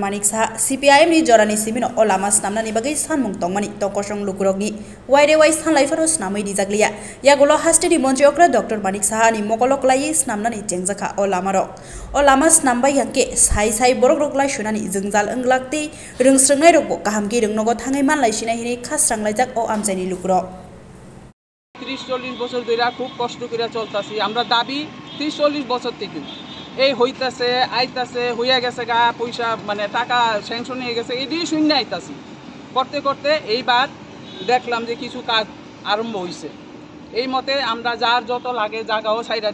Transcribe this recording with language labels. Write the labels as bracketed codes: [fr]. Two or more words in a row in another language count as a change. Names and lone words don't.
[trp] Manik Saha CPIM ni jorani simino o lama snamnani bagai sanmung tongmani tongkosong lukurokni waire wai sanlaifaro snamai dijaglia yagolo hasteni monji okra Dr. Manik Saha ni mokolok lai snamnani chengjaka o lama snambai yanke sai borok roklai shunani jengjal englakti rengsrengai rokbo kahamki rengnogo thangai manlai sinahini khasranglajak o amchaini lukurok [bn] 30-40 বছর ধরে খুব কষ্ট করে চলতাছি আমরা দাবি 30-40 বছর থেকে এই হইতাছে আইতাছে হইয়া গেছে গা পয়সা মানে টাকা স্যাংশন হয়ে গেছে এদিকে শূন্য আইতাছি করতে করতে এইবার দেখলাম যে কিছু কাজ আরম্ভ হইছে এই মতে আমরা যার যত লাগে জায়গাও ছাইরা